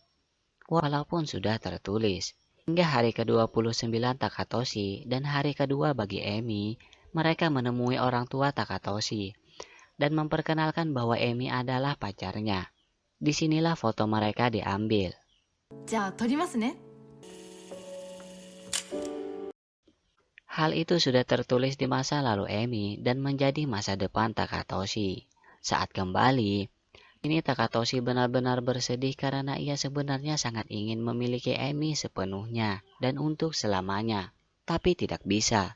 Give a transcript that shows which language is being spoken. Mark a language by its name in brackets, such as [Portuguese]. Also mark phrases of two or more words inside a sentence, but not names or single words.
[Indonesian] Walaupun sudah tertulis. Hingga hari ke-29 Takatoshi dan hari kedua bagi Emi, mereka menemui orang tua Takatoshi dan memperkenalkan bahwa Emi adalah pacarnya. Disinilah foto mereka diambil. [Japanese] じゃあ撮りますね。 [Indonesian] Hal itu sudah tertulis di masa lalu Emi dan menjadi masa depan Takatoshi. Saat kembali, ini Takatoshi benar-benar bersedih karena ia sebenarnya sangat ingin memiliki Emi sepenuhnya dan untuk selamanya, tapi tidak bisa.